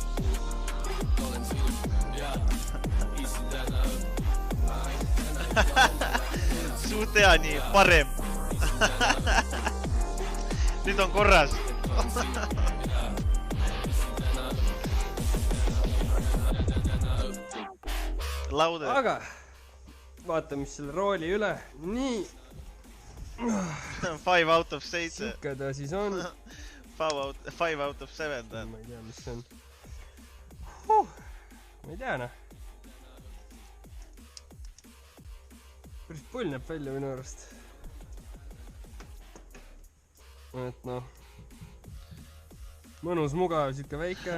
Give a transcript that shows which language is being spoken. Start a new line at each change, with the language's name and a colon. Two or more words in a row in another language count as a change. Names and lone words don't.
Estonian: Suht hea nii, parem. Nüüd on korras. Laude. Aga vaatame mis selle rooli üle. Nii.
English: 5 out of 7.
Estonian: Sikka ta siis on.
English: 5 out of 7.
Estonian: Ma ei tea, mis see on. Ma ei tea, noh. Päris pull näeb välja minu arust. Et noh. Mõnus, mugav, siuke väike.